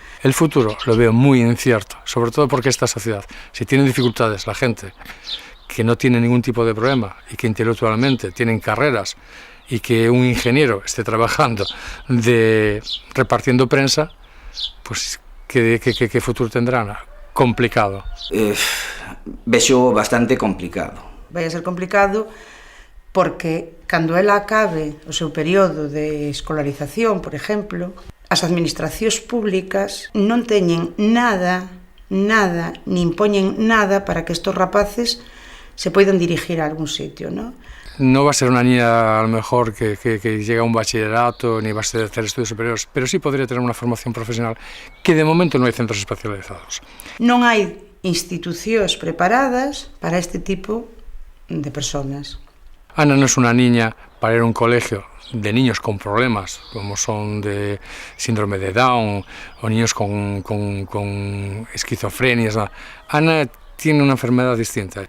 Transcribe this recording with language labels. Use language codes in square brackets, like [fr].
[es] El futuro lo veo muy incierto, sobre todo porque esta sociedad, si tiene dificultades la gente que no tiene ningún tipo de problema y que intelectualmente tienen carreras y que un ingeniero esté trabajando repartiendo prensa, pues ¿qué futuro tendrá Ana? Complicado. [gl] Vexo bastante complicado. Vai a ser complicado porque cando ela acabe o seu período de escolarización, por exemplo, as administracións públicas non teñen nada, nin poñen nada para que estos rapaces se poidan dirigir a algún sitio, non? [es] No va a ser una niña, a lo mejor, que llega a un bachillerato, ni va a hacer estudios superiores, pero sí podría tener una formación profesional, que de momento no hay centros especializados. [gl] Non hai institucións preparadas para este tipo de personas. [es] Ana no es una niña para ir a un colegio de niños con problemas, como son de síndrome de Down o niños con esquizofrenia. Ana tiene una enfermedad distinta.